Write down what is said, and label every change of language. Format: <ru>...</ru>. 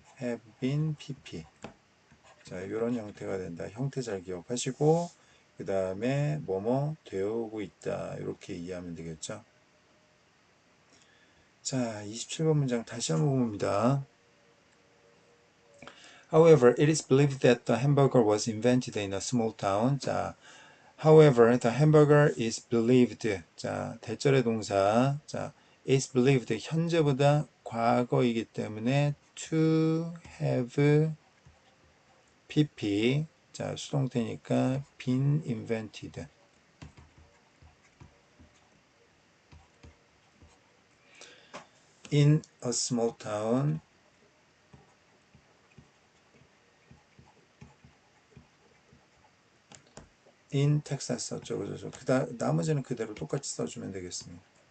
<en>have been pp.</en> <ko>자, 이런 형태가 된다. 형태 잘 기억하시고 그 다음에 뭐뭐 되어오고 있다. 이렇게 이해하면 되겠죠. 자, 27번 문장 다시 한번 봅니다.</ko> <en>However, it is believed that the hamburger was invented in a small town. 자, however, the hamburger is believed.</en> <ko>자, 대절의 동사. 자, is believed 현재보다 과거이기 때문에</ko> <en>to have pp.</en> <ko>자, 수동태니까</ko> <en>been invented. in a small town in Texas</en> <ko>어쩌고저쩌고 나머지는 그대로 똑같이 써주면 되겠습니다.</ko>